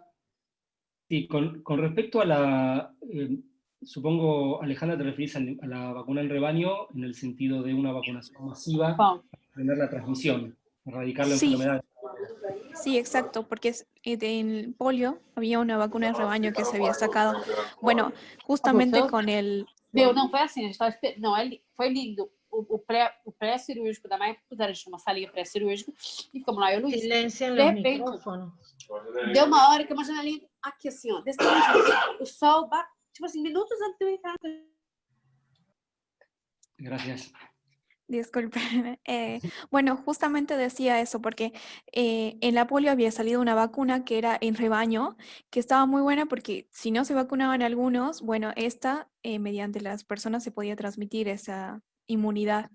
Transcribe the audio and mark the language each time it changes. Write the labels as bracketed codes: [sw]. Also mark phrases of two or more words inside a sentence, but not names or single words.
[es] Sí, con respecto a la, supongo, Alejandra, te referís a la vacuna en rebaño en el sentido de una vacunación masiva para frenar la transmisión, erradicar la Sí, enfermedad. sí, exacto, porque en polio había una vacuna de rebaño que se había sacado. Bueno, justamente con el... [pt] Não foi assim, a gente estava esperando. Não, foi lindo. O pré-cirúrgico da Maia, puseram a gente numa salinha pré-cirúrgico e ficamos lá, eu e o Luiz. [es] Silencian [pt] De [es] los [pt] repente, [es] micrófonos. [pt] deu uma hora que eu imaginei ali, aqui assim, ó, desse tamanho, o sol, tipo assim, minutos antes de eu entrar. [es] Gracias. Disculpen. Bueno, justamente decía eso porque en la polio había salido una vacuna que era en rebaño, que estaba muy buena porque si no se vacunaban algunos, bueno, mediante las personas se podía transmitir esa inmunidad.